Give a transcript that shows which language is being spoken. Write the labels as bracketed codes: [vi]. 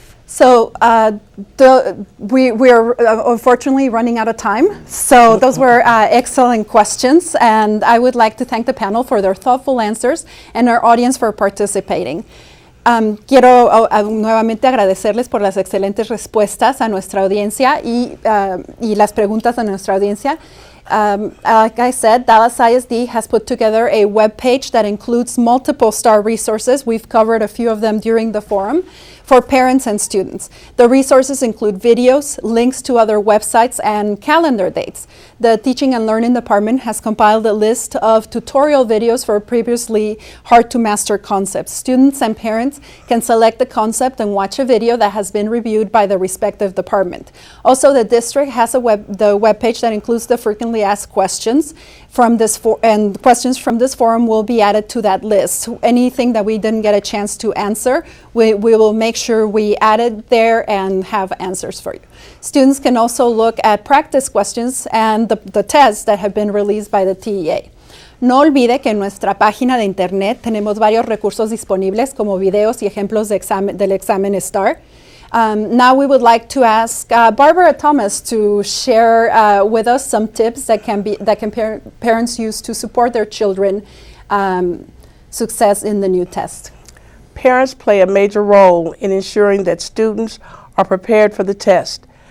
[en] So we are unfortunately running out of time. So those were excellent questions, and I would like to thank the panel for their thoughtful answers and our audience for participating. [es] Quiero nuevamente agradecerles por las excelentes respuestas a nuestra audiencia y las preguntas a nuestra audiencia. [en] Like I said, Dallas ISD has put together a web page that includes multiple STAAR resources. We've covered a few of them during the forum for parents and students. The resources include videos, links to other websites, and calendar dates. The Teaching and Learning Department has compiled a list of tutorial videos for previously hard-to-master concepts. Students and parents can select the concept and watch a video that has been reviewed by the respective department. Also, the district has the webpage that includes the frequently asked questions from this and questions from this forum will be added to that list. Anything that we didn't get a chance to answer, we will make sure we add it there and have answers for you. Students can also look at practice questions and the tests that have been released by the TEA. [es] No olvide que en nuestra página de internet tenemos varios recursos disponibles como videos y ejemplos del examen STAAR. [en] Now we would like to ask Barbara Thomas to share with us some tips that parents use to support their children success in the new test. Parents play a major role in ensuring that students are prepared for the test.